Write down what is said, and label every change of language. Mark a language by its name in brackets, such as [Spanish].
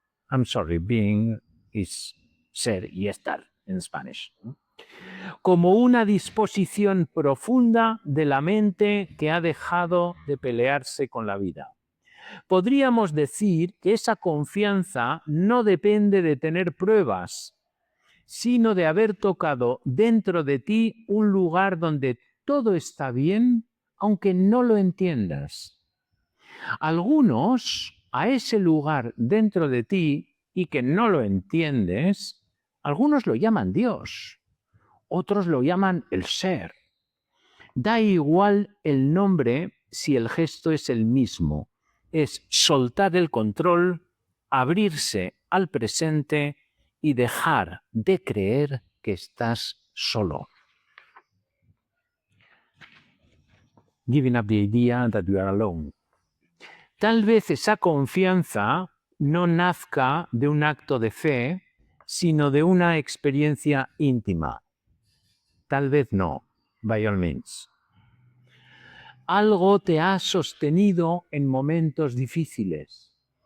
[English] I'm sorry, being is [Spanish] ser y estar [English] en Spanish. [Spanish] Como una disposición profunda de la mente que ha dejado de pelearse con la vida. Podríamos decir que esa confianza no depende de tener pruebas, sino de haber tocado dentro de ti un lugar donde todo está bien, aunque no lo entiendas. Algunos, a ese lugar dentro de ti y que no lo entiendes, algunos lo llaman Dios, otros lo llaman el ser. Da igual el nombre si el gesto es el mismo. Es soltar el control, abrirse al presente y dejar de creer que estás solo. [English] Giving up the idea that you are alone. [Spanish] Tal vez esa confianza no nazca de un acto de fe, sino de una experiencia íntima. Tal vez no, [English] by all means. [Spanish] Algo te ha sostenido en momentos difíciles.